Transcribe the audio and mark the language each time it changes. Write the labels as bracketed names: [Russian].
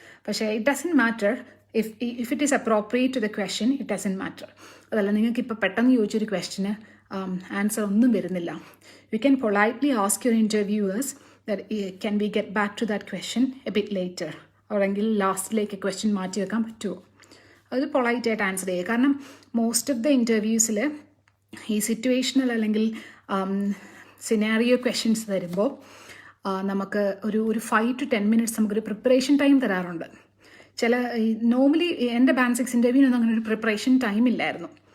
[Malayalam] പക്ഷേ [English] it doesn't matter if it is appropriate to the question, it doesn't matter. [Malayalam] അതല്ല, നിങ്ങൾക്ക് ഇപ്പോൾ പെട്ടെന്ന് ചോദിച്ചൊരു ക്വസ്റ്റിന് ആൻസർ ഒന്നും വരുന്നില്ല. [English] You can politely ask your interviewers that can we get back to that question a bit later, [Malayalam] അല്ലെങ്കിൽ ലാസ്റ്റിലേക്ക് question മാറ്റി വെക്കാൻ പറ്റുമോ, അത് പൊളൈറ്റായിട്ട് ആൻസർ ചെയ്യുക. കാരണം മോസ്റ്റ് ഓഫ് ദ ഇൻ്റർവ്യൂസിൽ ഈ സിറ്റുവേഷണൽ അല്ലെങ്കിൽ സിനാരിയോ ക്വസ്റ്റ്യൻസ് തരുമ്പോൾ നമുക്ക് ഒരു 5 to 10 minutes നമുക്കൊരു പ്രിപ്പറേഷൻ ടൈം തരാറുണ്ട്. നോർമലി എൻ്റെ ബാൻഡ് 6 ഇൻ്റർവ്യൂവിനൊന്നും അങ്ങനെ ഒരു പ്രിപ്പറേഷൻ ടൈം ഇല്ലായിരുന്നു.